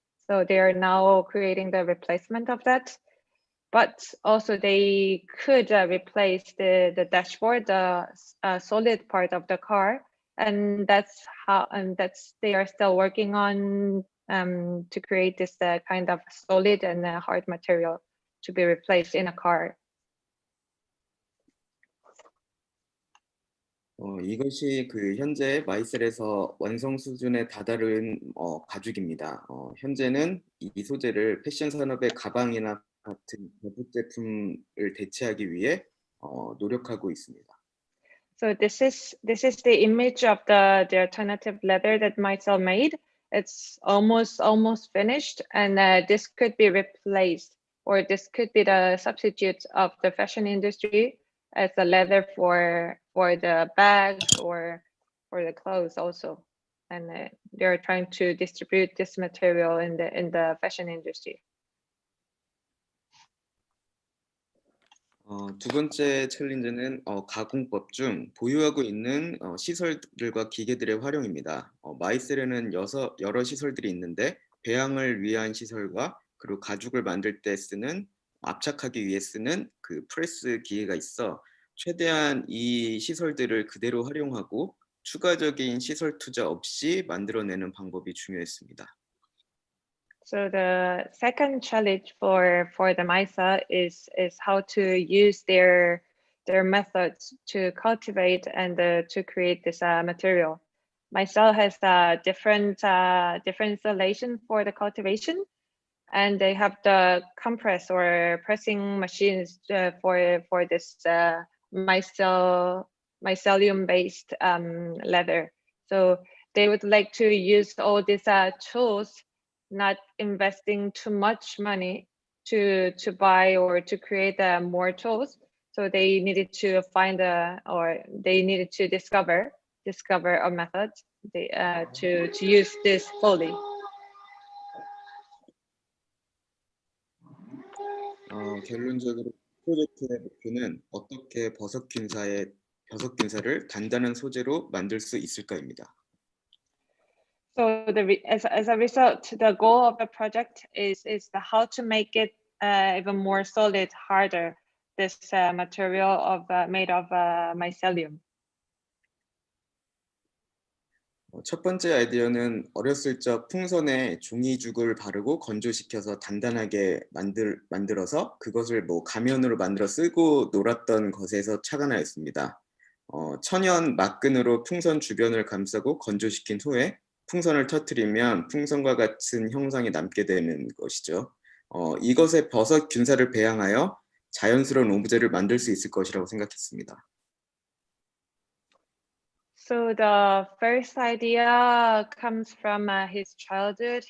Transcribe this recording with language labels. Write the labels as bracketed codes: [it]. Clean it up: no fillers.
[en] So they are now creating the replacement of that. But also they could replace the dashboard, the solid part of the car, and they are still working on to create this kind of solid and hard material to be replaced in a car. [ko] 이것이 현재 마이셀에서 완성 수준에 다다른 가죽입니다. 현재는 이 소재를 패션 산업의 가방이나 같은 대부 제품을 대체하기 위해 노력하고 있습니다. [en] So this is the image of the alternative leather that MyCel made. It's almost finished, and this could be replaced, or this could be the substitute of the fashion industry as a leather for the bags or for the clothes also. And they're trying to distribute this material in the fashion industry. [ko] 두 번째 챌린지는 가공법 중 보유하고 있는 시설들과 기계들의 활용입니다. 마이셀에는 여러 시설들이 있는데 배양을 위한 시설과 그리고 가죽을 만들 때 압착하기 위해 쓰는 그 프레스 기계가 있어 최대한 이 시설들을 그대로 활용하고 추가적인 시설 투자 없이 만들어내는 방법이 중요했습니다. [en] So the second challenge for the MyCel is how to use their methods to cultivate and to create this material. Mycel has a different installation for the cultivation, and they have the compress or pressing machines for this mycelium based leather. So they would like to use all these tools, not investing too much money to buy or to create more tools. So they needed to find they needed to discover a method to use this fully. [ko] 결론적으로 프로젝트의 목표는 어떻게 버섯 균사를 단단한 소재로 만들 수 있을까입니다. [en] So as a result, the goal of the project is how to make it even more solid, harder. This material made of mycelium. [ko] 첫 번째 아이디어는 어렸을 적 풍선에 종이죽을 바르고 건조시켜서 단단하게 만들어서 그것을 가면으로 만들어 쓰고 놀았던 것에서 착안하였습니다. 천연 막근으로 풍선 주변을 감싸고 건조시킨 후에 풍선을 터뜨리면 풍선과 같은 형상이 남게 되는 것이죠. 이것에 버섯 균사를 배양하여 자연스러운 오브제를 만들 수 있을 것이라고 생각했습니다. [en] So the first idea comes from his childhood.